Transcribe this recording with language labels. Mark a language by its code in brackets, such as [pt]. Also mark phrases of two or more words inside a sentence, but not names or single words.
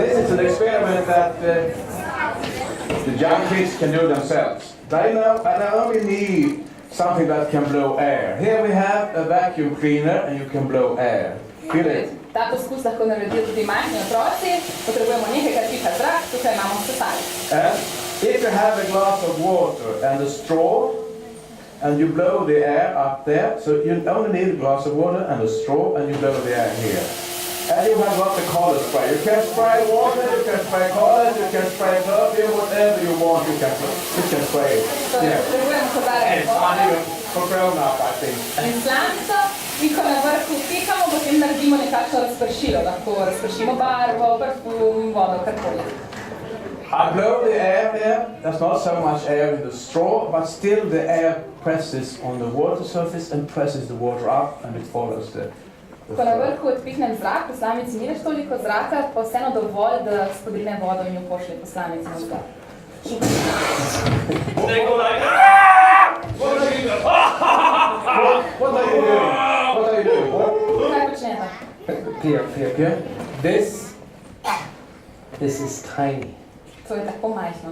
[en] It's an experiment that the young kids can do themselves. They only need something that can blow air. Here we have a vacuum cleaner and you can blow air. Feel it? [sl] Ta poskus lahko naredijo tudi majhni otroci, potrebujemo nekaj, kar piha zrak, tukaj imamo sesalnik. [en] And if you have a glass of water and a straw, and you blow the air up there, so you only need a glass of water and a straw, and you blow the air here. And you have got the color spray. You can spray water, you can spray colors, you can spray perfume, whatever you want, you can spray it. Yeah. And it's not even for grown up, I think. [sl] In slamico, in ko na vrhu pihamo, potem naredimo nekakšno razpršilo. Lahko razpršimo barvo, parfum, vodo, karkoli. [en] I blow the air here. There's not so much air in the straw, but still the air presses on the water surface and presses the water up, and it follows the [sl] Ko na vrhu odpihnem zrak, v slamici ni več toliko zraka, pa vseeno dovolj, da spodrine vodo in jo pošlje po slamici navzgor. [en] They go like, what are you doing? What are you doing? What are you doing? [sl] Kaj počnete? [en] Here. This is tiny. [sl] To je tako majhno.